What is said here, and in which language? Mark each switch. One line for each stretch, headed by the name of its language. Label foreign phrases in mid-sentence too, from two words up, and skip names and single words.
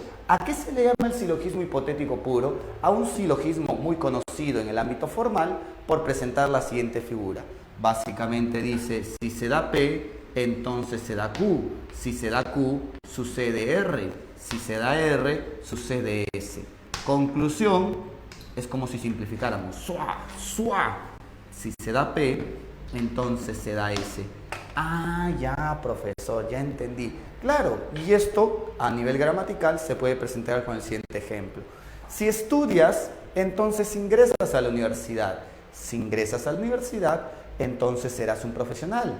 Spanish: ¿A qué se le llama el silogismo hipotético puro? A un silogismo muy conocido en el ámbito formal por presentar la siguiente figura. Básicamente dice, si se da P, entonces se da Q. Si se da Q, sucede R. Si se da R, sucede S. Conclusión, es como si simplificáramos. ¡Sua! ¡Sua! Si se da P, entonces se da S. Ah, ya, profesor, ya entendí. Claro, y esto a nivel gramatical se puede presentar con el siguiente ejemplo. Si estudias, entonces ingresas a la universidad. Si ingresas a la universidad, entonces serás un profesional.